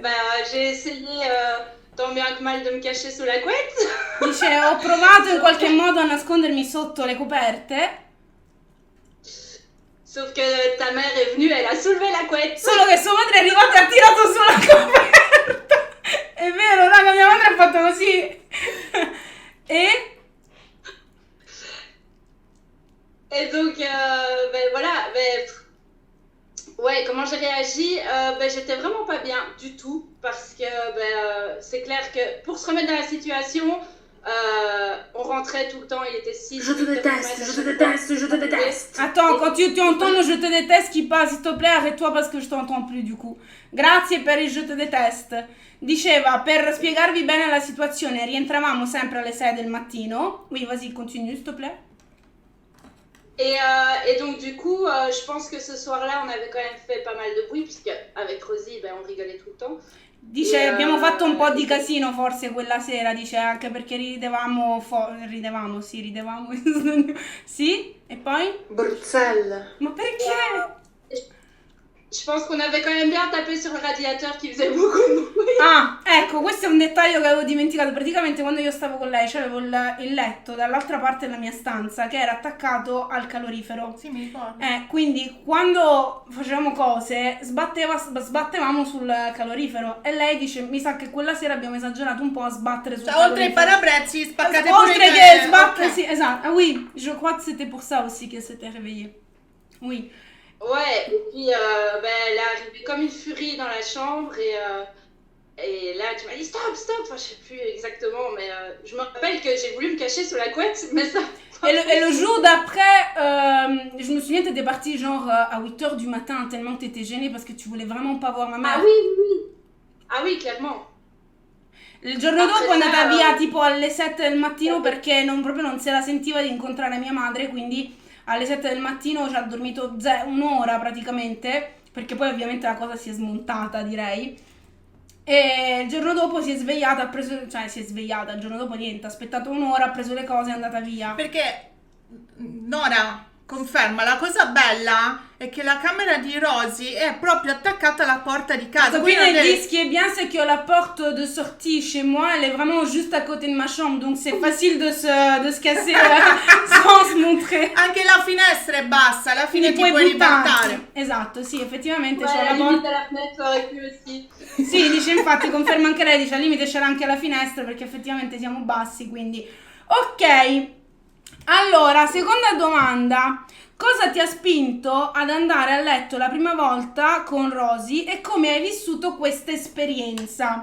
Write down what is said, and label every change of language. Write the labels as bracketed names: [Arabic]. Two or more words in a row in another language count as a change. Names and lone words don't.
[French] J'ai essayé tant bien que mal de me cacher sous la couette. [Italian] Dice, ho provato in qualche modo a nascondermi sotto le coperte. [French] Sauf que ta mère est venue, elle a soulevé la couette. [Italian] Solo che sua madre è arrivata e ha tirato su la coperta. È vero, raga, mia madre ha fatto così. [French] Et donc, voilà. Ouais, comment j'ai réagi? J'étais vraiment pas bien du tout. Parce que c'est clair que pour se remettre dans la situation, on rentrait tout le temps, il était 6. Je te déteste, je te déteste, je te déteste. Attends, quand tu entends je te déteste qui passe, s'il te plaît, arrête-toi parce que je t'entends plus du coup. [Italian] Grazie per il [French] je te déteste. [Italian] Diceva, per spiegarvi bene la situazione, rientravamo sempre alle 6 del mattino. [French] Oui, vas-y, continue, s'il te plaît. Et donc du coup, je pense que ce soir-là, on avait quand même fait pas mal de bruit, puisque avec Rosy, on rigolait tout le temps. [Italian] Dice, abbiamo fatto un po' di casino forse quella sera, dice, anche perché ridevamo. Sì? E poi? Bruxelles. Ma perché? [French] Je pense qu'on avait quand même bien tapé sur le radiateur qui faisait beaucoup de bruit. [Italian] Ah, ecco, questo è un dettaglio che avevo dimenticato. Praticamente quando io stavo con lei c'avevo il letto dall'altra parte della mia stanza che era attaccato al calorifero. Sì, mi ricordo. Quindi quando facevamo cose sbattevamo sul calorifero e lei dice, mi sa che quella sera abbiamo esagerato un po' a sbattere sul calorifero. Oltre ai parabrezzi spaccate Oltre pure che sbattere, ok. sì, esatto. [French] Ah oui, je crois que c'était pour ça aussi qu'elle s'était réveillée. Oui. Ouais, et puis elle est arrivée comme une furie dans la chambre et là tu m'as dit stop, enfin je sais plus exactement, mais je me rappelle que j'ai voulu me cacher sous la couette, mais ça... Et le jour d'après, je me souviens, t'étais partie genre à 8h du matin tellement que t'étais gênée parce que tu voulais vraiment pas voir ma mère. Ah oui, clairement. [Italian] Il giorno dopo è andata via tipo alle 7 del mattino perché proprio non se la sentiva di incontrare mia madre, quindi alle 7 del mattino ci ha dormito un'ora praticamente, perché poi ovviamente la cosa si è smontata, direi. E il giorno dopo si è svegliata, il giorno dopo niente, ha aspettato un'ora, ha preso le cose e è andata via. Perché Nora conferma, la cosa bella è che la camera di Rosy è proprio attaccata alla porta di casa. [French] Copine, elle dit ce qui est bien, c'est que la porte de sortie chez moi, elle est vraiment juste à côté de ma chambre, donc c'est facile de se casser sans se montrer. [Italian] Anche la finestra è bassa, alla fine ti puoi ribaltare. Esatto, sì, effettivamente [French] Ouais, [Italian] c'è la [French] limite [Italian] porta. [French] à la fenêtre aurait pu aussi. [Italian] Sì, dice, infatti, conferma anche lei, dice al limite c'era anche la finestra perché effettivamente siamo bassi, quindi. Ok, allora, seconda domanda. Cosa ti ha spinto ad andare a letto la prima volta con Rosy e come hai vissuto questa esperienza?